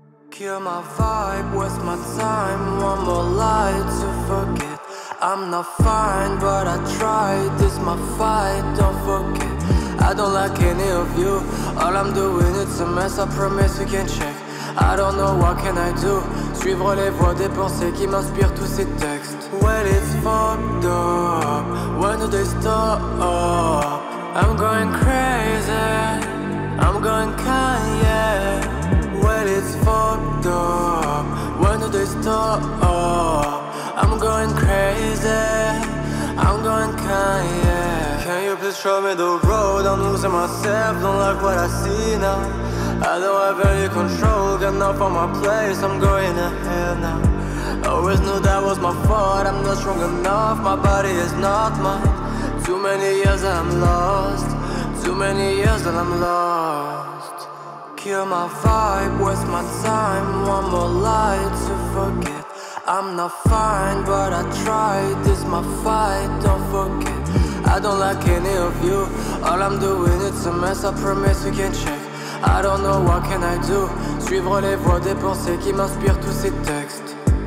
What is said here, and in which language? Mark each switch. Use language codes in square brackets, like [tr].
[en] Kill my vibe, waste my time, one more lie to forget. I'm not fine, but I tried, this my fight, don't forget. I don't like any of you, all I'm doing it's a mess, I promise you can check. I don't know what can I do, [fr] suivre les voies des pensées qui m'inspirent tous ces textes. [en] Well it's fucked up, when do they stop? I'm going crazy, I'm going Kanye. Well it's fucked up, when do they stop? I'm going crazy, I'm going Kanye. Can you please show me the road? I'm losing myself, don't like what I see now. I don't have any control, got enough on my place, I'm going to hell now. Always knew that was my fault, I'm not strong enough, my body is not mine. Too many years that I'm lost, too many years that I'm lost. Kill my vibe, waste my time, one more lie to forget. I'm not fine, but I tried, this my fight, don't forget. I don't like any of you, all I'm doing it's a mess, I promise you can check. I don't know what can I do. [fr] Suivre les voies des pensées qui m'inspirent tous ces textes.